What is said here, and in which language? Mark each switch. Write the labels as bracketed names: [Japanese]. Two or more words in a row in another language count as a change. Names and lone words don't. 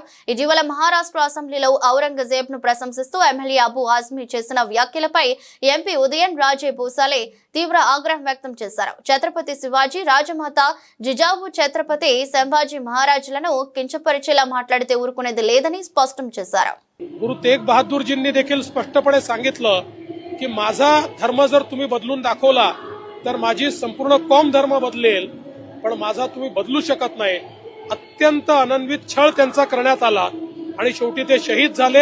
[Telugu] ఇటీవల మహారాష్ట్ర అసెంబ్లీలో ఔరంగజేబ్ ను ప్రశంసిస్తూ ఎమ్మెల్యే అబు ఆజ్మీ చేసిన వ్యాఖ్యలపై ఎంపీ ఉదయన్ రాజే భూసాలే తీవ్ర ఆగ్రహం వ్యక్తం చేశారు. ఛత్రపతి శివాజీ, రాజమాత జిజావు ఛత్రపతి సంభాజీ మహారాజులను కించపరిచేలా మాట్లాడితే ఊరుకునేది లేదని స్పష్టం చేశారు. [Marathi] गुरु तेग बहादूरजींनी देखील स्पष्टपणे सांगितलं की माझा धर्म जर तुम्ही बदलून दाखवला तर माझी संपूर्ण कौम धर्म बदलेल, पण माझा तुम्ही बदलू शकत नाही. अत्यंत अनन्वित छळ त्यांचा करण्यात आला आणि शेवटी ते शहीद झाले.